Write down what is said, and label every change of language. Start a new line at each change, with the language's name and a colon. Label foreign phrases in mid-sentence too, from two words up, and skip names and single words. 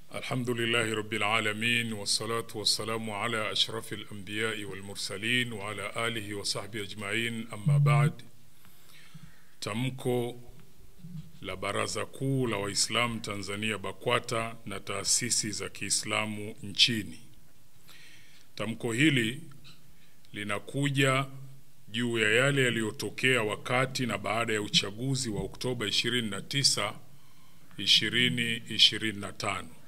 Arabic: الحمد لله رب العالمين والصلاة والسلام على أشرف الأنبياء والمرسلين وعلى آله وصحبه أجمعين. أما بعد,
Swahili: tamko la Baraza Kuu la Waislamu Tanzania BAKWATA na taasisi za Kiislamu nchini. Tamko hili linakuja juu ya yale yaliyotokea wakati na baada ya uchaguzi wa Oktoba 29, 2025.